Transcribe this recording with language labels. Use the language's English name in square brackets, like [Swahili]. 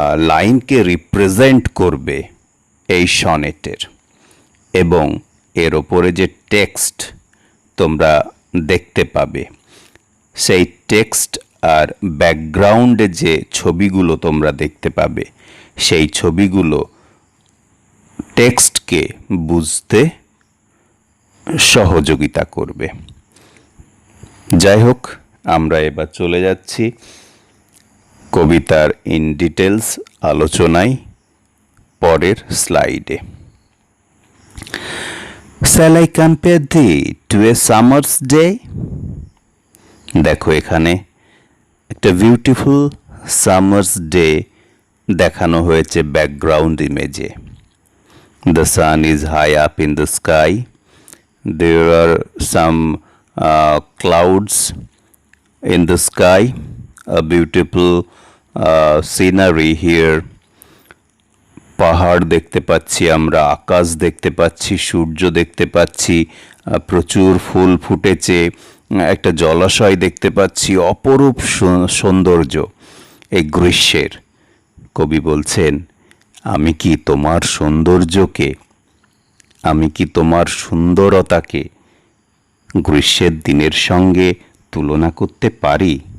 [Bangla] লাইনকে রিপ্রেজেন্ট করবে এই সনেটের, এবং এর ওপরে যে টেক্সট তোমরা দেখতে পাবে, সেই টেক্সট আর ব্যাকগ্রাউন্ডে যে ছবিগুলো তোমরা দেখতে পাবে, সেই ছবিগুলো টেক্সটকে বুঝতে সহযোগিতা করবে। যাই হোক, আমরা এবার চলে যাচ্ছি কবিতার [English] in details [Bangla] আলোচনায় পরের স্লাইডে। [English] Shall I compare thee to a summer's day? [Bangla] দেখো, এখানে একটা [English] beautiful summer's day [Bangla] দেখানো হয়েছে background ইমেজে। [English] The sun is high up in the sky. There are some clouds in the sky. A beautiful scenery here. [Bangla] পাহাড় দেখতে পাচ্ছি আমরা, আকাশ দেখতে পাচ্ছি, সূর্য দেখতে পাচ্ছি, প্রচুর ফুল ফুটেছে, একটা জলাশয় দেখতে পাচ্ছি, অপরূপ সৌন্দর্য এই গ্রীষ্মের। কবি বলছেন, আমি কি তোমার সৌন্দর্যকে, আমি কি তোমার সুন্দরতাকে গ্রীষ্মের দিনের সঙ্গে তুলনা করতে পারি?